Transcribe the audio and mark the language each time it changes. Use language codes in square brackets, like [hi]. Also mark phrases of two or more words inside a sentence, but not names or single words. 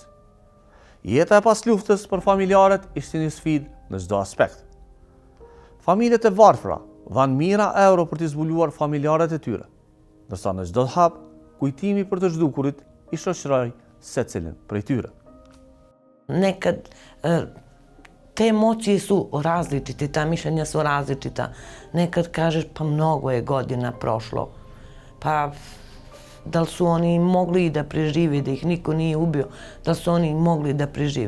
[sq] Jeta e pas luftës për familjarët ishte një sfidë në çdo aspekt. Familjet e varfra dhanë mijëra euro për të zbuluar familjarët e tyre, ndërsa në çdo hap, kujtimi për të zhdukurit i shoqëroi secilin prej tyre. [sr] Nekad te emocije su različite, ta mišljenja su različita. Nekad kažeš pa mnogo je godina prošlo, pa da li su oni mogli da prežive, da ih niko nije ubio, da li su oni mogli da prežive.